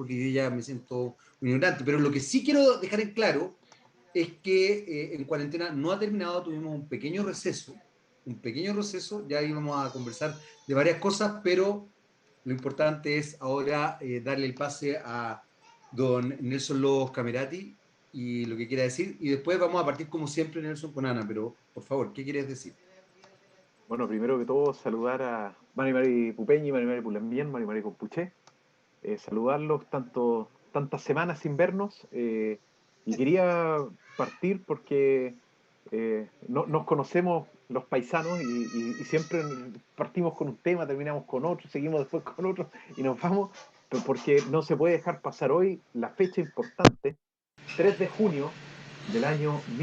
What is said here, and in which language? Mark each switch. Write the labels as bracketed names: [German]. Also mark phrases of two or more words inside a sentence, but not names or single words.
[Spanish] Porque yo ya me siento un ignorante. Pero lo que sí quiero dejar en claro es que en cuarentena no ha terminado, tuvimos un pequeño receso, ya íbamos a conversar de varias cosas, pero lo importante es ahora darle el pase a don Nelson Lobos Camerati y lo que quiera decir, y después vamos a partir como siempre, Nelson, con Ana, pero por favor, ¿qué quieres decir? Bueno, primero que todo, saludar a [Mapuche] Mari Mari Pupeñi, Mari Mari Pulembien, Mari Mari Compuché, [Spanish] saludarlos tantas semanas sin vernos, y quería partir porque nos conocemos los paisanos y siempre partimos con un tema, terminamos con otro, seguimos después con otro y nos vamos, pero porque no se puede dejar pasar hoy la fecha importante, 3 de junio del año